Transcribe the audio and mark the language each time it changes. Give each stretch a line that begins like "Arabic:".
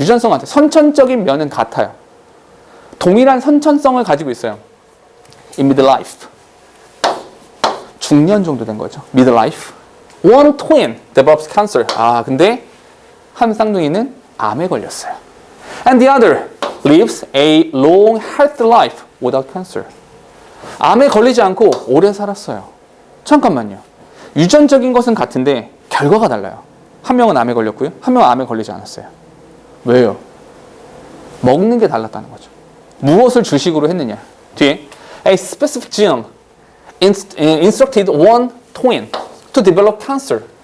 Korean: 유전성한테 선천적인 면은 같아요. 동일한 선천성을 가지고 있어요.
English: In midlife.
Korean: 중년 정도 된 거죠. midlife.
English: One twin develops cancer.
Korean: 근데 한 쌍둥이는 암에 걸렸어요.
English: And the other lives a long, healthy life without cancer.
Korean: 암에 걸리지 않고 오래 살았어요. 잠깐만요. 유전적인 것은 같은데 결과가 달라요. 한 명은 암에 걸렸고요. 한 명은 암에 걸리지 않았어요. 왜요? 먹는 게 달랐다는 거죠. 무엇을 주식으로 했느냐. 뒤에
English: A specific gene instructed one twin to develop cancer.